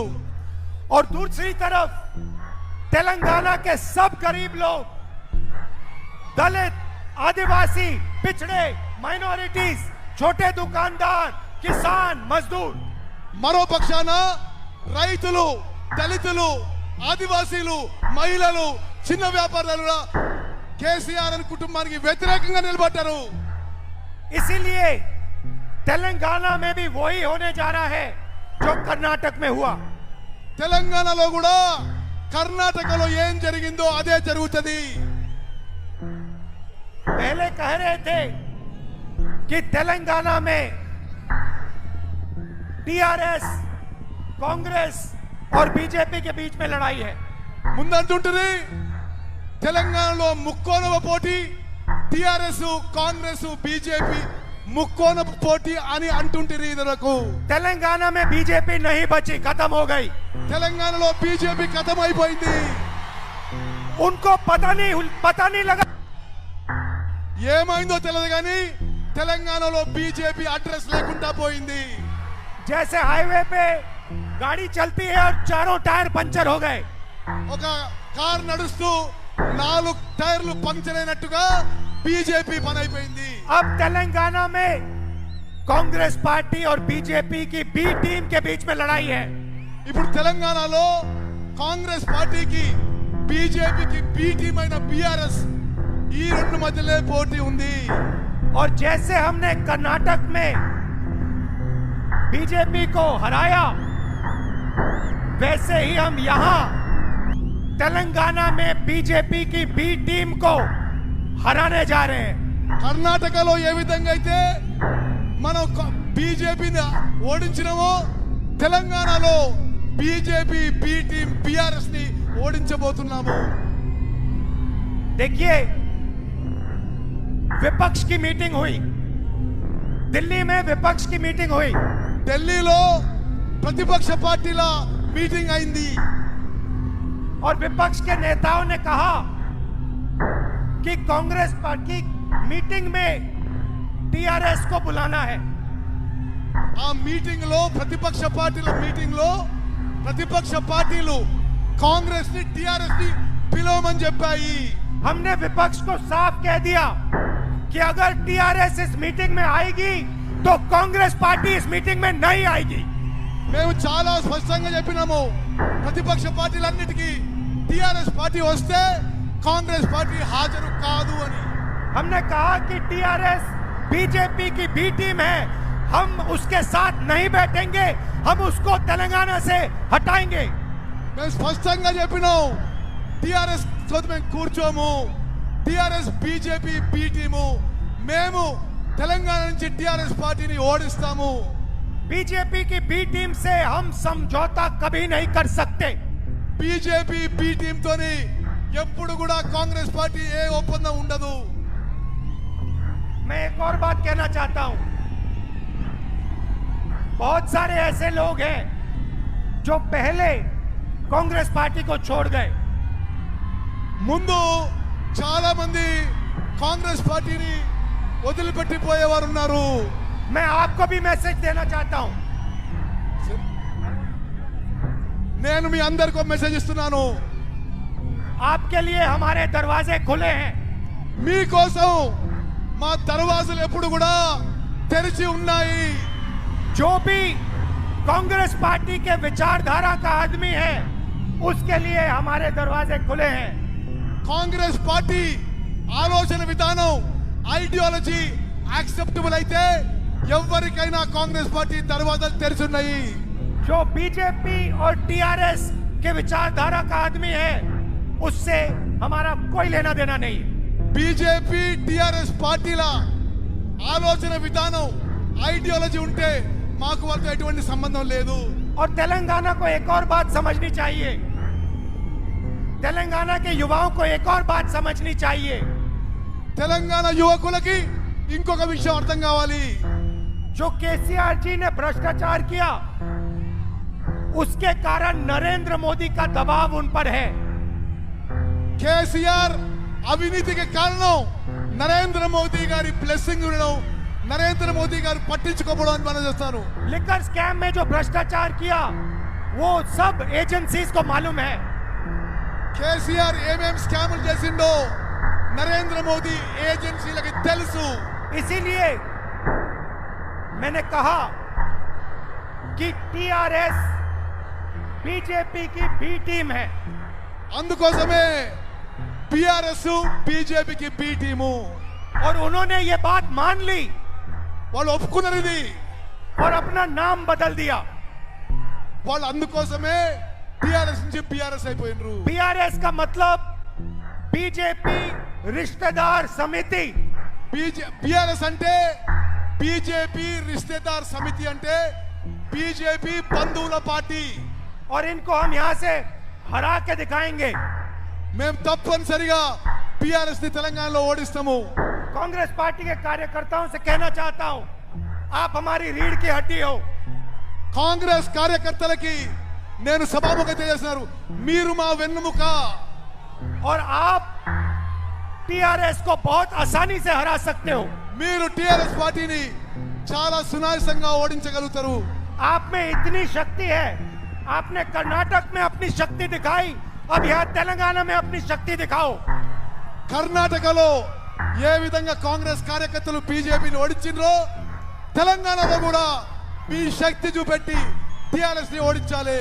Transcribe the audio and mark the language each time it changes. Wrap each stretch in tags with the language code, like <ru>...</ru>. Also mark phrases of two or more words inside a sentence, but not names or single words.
<hi>और दूसरी तरफ तेलंगाना के सब गरीब लोग, दलित, आदिवासी, पिछड़े, माइनॉरिटीज, छोटे दुकानदार, किसान, मजदूर।</hi> <te>మరో పక్షాన రైతులు, దళితులు, ఆదివాసీలు, మహిళలు, చిన్న వ్యాపారులు కేసీఆర్ అని కుటుంబానికి వ్యతిరేకంగా నిలబడ్డారు.</te> <hi>इसीलिए तेलंगाना में भी वही होने जा रहा है जो कर्नाटक में हुआ।</hi> <te>తెలంగాణలో కూడా కర్ణాటకలో ఏం జరిగిందో అదే జరుగుతుంది.</te> <hi>पहले कह रहे थे कि तेलंगाना में टीआरएस, कांग्रेस और बीजेपी के बीच में लड़ाई है।</hi> <te>ముందంటుంటుంది తెలంగాణలో ముక్కోనవ పోటీ, టిఆర్ఎస్, కాంగ్రెస్, బీజేపీ ముక్కోనవ పోటీ అని అంటుంటుంది. ఇదరకు</te> <hi>तेलंगाना में बीजेपी नहीं बची, खत्म हो गई।</hi> <te>తెలంగాణలో బీజేపీ ఖతం అయిపోయింది.</te> <hi>उनको पता नहीं लगा</hi> <te>ఏమైందో తెలియదు కానీ తెలంగాణలో బీజేపీ అడ్రస్ లేకుండా పోయింది.</te> <hi>जैसे हाईवे पे गाड़ी चलती है और चारों टायर पंचर हो गए,</hi> <te>ఒక కార్ నడుస్తూ 4 టైర్లు పంక్చర్ అయినట్టుగా బీజేపీ పని అయిపోయింది.</te> <hi>अब तेलंगाना में कांग्रेस पार्टी और बीजेपी की बी टीम के बीच में लड़ाई है।</hi> <te>ఇప్పుడు తెలంగాణలో కాంగ్రెస్ పార్టీకి బీజేపీకి బి టీమ్ అయిన బీఆర్ఎస్ ఈ రెండు మధ్యలో పోటీ ఉంది.</te> <hi>और जैसे हमने कर्नाटक में बीजेपी को हराया, वैसे ही हम यहां तेलंगाना में बीजेपी की बी टीम को हराने जा रहे हैं।</hi> <te>కర్ణాటకలో ఏ విధంగా అయితే మనం బీజేపీని ఓడించినామో తెలంగాణలో బీజేపీ బి టీమ్ బీఆర్ఎస్ ని ఓడించబోతున్నాము.</te> <hi>देखिए, विपक्ष की मीटिंग हुई, दिल्ली में विपक्ष की मीटिंग हुई।</hi> <te>ఢిల్లీలో ప్రతిపక్ష పార్టీల మీటింగ్ అయింది.</te> <hi>और विपक्ष के नेताओं ने कहा कि कांग्रेस पार्टी मीटिंग में टीआरएस को बुलाना है।</hi> <te>ఆ మీటింగ్ లో ప్రతిపక్ష పార్టీల మీటింగ్ లో ప్రతిపక్ష పార్టీలు కాంగ్రెస్ ని టిఆర్ఎస్ ని పిలవమని చెప్పాయి.</te> <hi>हमने विपक्ष को साफ कह दिया कि अगर टीआरएस इस मीटिंग में आएगी तो कांग्रेस पार्टी इस मीटिंग में नहीं आएगी।</hi> <te>మేము చాలా స్పష్టంగా చెప్పినాము, ప్రతిపక్ష పార్టీలన్నిటికీ టిఆర్ఎస్ పార్టీ వస్తే కాంగ్రెస్ పార్టీ హాజరు కాదు అని.</te> <hi>हमने कहा कि टीआरएस बीजेपी की बी टीम है, हम उसके साथ नहीं बैठेंगे, हम उसको तेलंगाना से हटाएंगे।</hi> <te>మేము స్పష్టంగా చెప్పినాం, టిఆర్ఎస్ తోటి మేము కూర్చోము. టిఆర్ఎస్ బీజేపీ బి టీము, మేము తెలంగాణ నుంచి టిఆర్ఎస్ పార్టీని ఓడిస్తాము.</te> <hi>बीजेपी की बी टीम से हम समझौता कभी नहीं कर सकते।</hi> <te>బీజేపీ బి టీమ్ తోని ఎప్పుడు కూడా కాంగ్రెస్ పార్టీ ఏ ఒప్పందం ఉండదు.</te> <hi>मैं एक और बात कहना चाहता हूं, बहुत सारे ऐसे लोग हैं जो पहले कांग्रेस पार्टी को छोड़ गए।</hi> <te>ముందు చాలా మంది కాంగ్రెస్ పార్టీని వదిలిపెట్టిపోయేవారు ఉన్నారు.</te> <hi>मैं आपको भी मैसेज देना चाहता हूं,</hi> <te>నేను మీ అందరికీ మెసేజ్ ఇస్తున్నాను.</te> <hi>आपके लिए हमारे दरवाजे खुले हैं।</hi> <te>మీకోసం మా దర్వాజాలు ఎప్పుడు కూడా తెరిచి ఉన్నాయి.</te> <hi>जो भी कांग्रेस पार्टी के विचारधारा का आदमी है, उसके लिए हमारे दरवाजे खुले हैं।</hi> <te>కాంగ్రెస్ పార్టీ ఆలోచన విధానం,</te> <en>ideology acceptable</en> <te>అయితే ఎవరికైనా కాంగ్రెస్ పార్టీ దర్వాజాలు తెరిచి ఉన్నాయి.</te> <hi>जो बीजेपी और टीआरएस के विचारधारा का आदमी है, उससे हमारा कोई लेना देना नहीं।</hi> <te>బీజేపీ టిఆర్ఎస్ పార్టీల ఆలోచన విధానం, ఐడియాలజీ ఉంటే మాకు వాళ్ళతో ఎటువంటి సంబంధం లేదు.</te> <hi>और तेलंगाना को एक और बात समझनी चाहिए, तेलंगाना के युवाओं को एक और बात समझनी चाहिए।</hi> <te>తెలంగాణ యువకులకి ఇంకొక విషయం అర్థం కావాలి.</te> <hi>जो केसीआर जी ने भ्रष्टाचार किया, उसके कारण नरेंद्र मोदी का दबाव उन पर है।</hi> <te>కేసీఆర్ అవినీతికి కారణం నరేంద్ర మోదీ గారి బ్లెస్సింగ్ ఉండడం, నరేంద్ర మోదీ గారు పట్టించుకోవడం అని మనం చేస్తాను.</te> <hi>लिकर स्कैम में जो भ्रष्टाचार किया, वो सब एजेंसीज को मालूम है।</hi> <te>కేసీఆర్ ఏమేం స్కాములు చేసిండో నరేంద్ర మోదీ ఏజెన్సీలకి తెలుసు.</te> <hi>इसीलिए मैंने कहा कि टीआरएस बीजेपी की बी टीम है।</hi> <te>అందుకోసమే బీఆర్ఎస్ బీజేపీకి బి టీము.</te> <hi>और उन्होंने ये बात मान ली</hi> <te>వాళ్ళు ఒప్పుకున్నారు ఇది.</te> <hi>और अपना नाम बदल दिया.</hi> <te>వాళ్ళు అందుకోసమే టిఆర్ఎస్ నుంచి బీఆర్ఎస్ అయిపోయినరు.</te> <hi>बीआरएस का मतलब बीजेपी रिश्तेदार समिति.</hi> <te>బీఆర్ఎస్ అంటే బీజేపీ</te> <hi>रिश्तेदार समिति</hi> <te>అంటే బీజేపీ బంధువుల పార్టీ.</te> <hi>और इनको हम यहाँ से हरा के दिखाएंगे.</hi> <te>మేము తప్పనిసరిగా బీఆర్ఎస్ ని తెలంగాణలో ఓడిస్తాము.</te> <hi>कांग्रेस पार्टी के कार्यकर्ताओं से कहना चाहता हूं, आप हमारी रीढ़ की हड्डी हो.</hi> <te>కాంగ్రెస్ కార్యకర్తలకి నేను సభాముఖం చేస్తున్నారు, మీరు మా వెన్నుముక.</te> <hi>और आप टीआरएस को बहुत आसानी से हरा सकते हो.</hi> <te>మీరు టిఆర్ఎస్ పార్టీని చాలా సునాయాసంగా ఓడించగలుగుతారు.</te> <hi>आप में इतनी शक्ति है. आपने कर्नाटक में अपनी शक्ति दिखाई, अब यहाँ तेलंगाना में अपनी शक्ति दिखाओ.</hi> <te>కర్ణాటకలో ఏ విధంగా కాంగ్రెస్ కార్యకర్తలు బీజేపీని ఓడించిండ్రో తెలంగాణలో కూడా మీ శక్తి చూపెట్టి టిఆర్ఎస్ ని ఓడించాలి.</te>